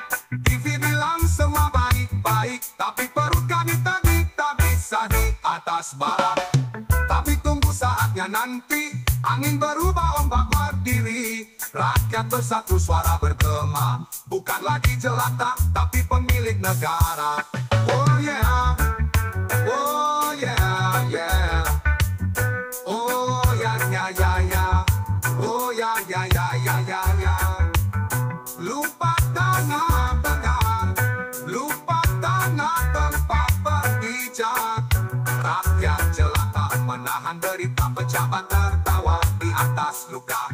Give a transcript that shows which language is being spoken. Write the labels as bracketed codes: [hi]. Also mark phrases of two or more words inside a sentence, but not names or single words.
[id] TV bilang semua baik-baik, tapi perut kami tak bisa di atas bara. Tapi tunggu saatnya nanti, angin berubah, ombak berdiri. Rakyat bersatu, suara bergema, bukan lagi jelata, tapi pemilik negara. [en] Oh yeah, oh yeah, yeah. Oh ya ya ya ya, oh ya ya ya ya ya ya. [id] Lupa tanah tegar, lupa tanah tempat berpijak. Rakyat jelata menahan derita, pejabat tertawa di atas luka.